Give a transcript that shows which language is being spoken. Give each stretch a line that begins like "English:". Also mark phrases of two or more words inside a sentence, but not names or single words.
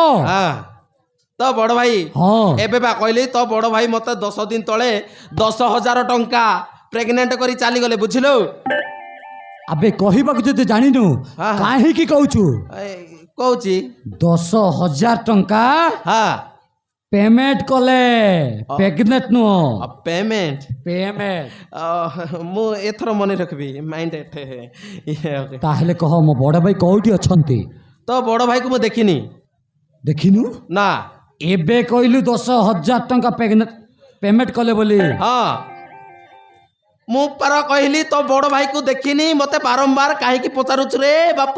Odia: ତୋ ବଡ଼ ଭାଇ ହଁ ଏବେ ବା କହିଲି ତୋ ବଡ଼ ଭାଇ ମତେ 10 ଦିନ ତଳେ 10,000 ଟଙ୍କା ପ୍ରେଗନେଣ୍ଟ କରି ଚାଲିଗଲେ ବୁଝିଲୁ ଆବେ କହିବାକୁ ଯଦି ଜାଣିନୁ କାହିଁକି କହୁଛୁ କହୁଛି 10,000 ଟଙ୍କା ହଁ ପେମେଣ୍ଟ କଲେ ପ୍ରେଗନେଣ୍ଟ ନୁହ পেমেন্ট পেমেন্ট ମୁଁ ଏଥର ମନେ ରଖିବି ମାଇଣ୍ଡ ତାହେଲେ କହ ମୋ ବଡ଼ ଭାଇ କୋଉଠି ଅଛନ୍ତି ତୋ ବଡ଼ ଭାଇକୁ ମୁଁ ଦେଖିନି ଦେଖିନୁ ନା ଏବେ କହିଲୁ 10,000 ଟଙ୍କା ପେମେଣ୍ଟ କଲେ ବୋଲି ହଁ ମୁଁ ପର କହିଲି ତୋ ବଡ଼ ଭାଇକୁ ଦେଖିନି ମତେ ବାରମ୍ବାର କାହିଁକି ପଚାରୁଛୁ ରେ ବାପ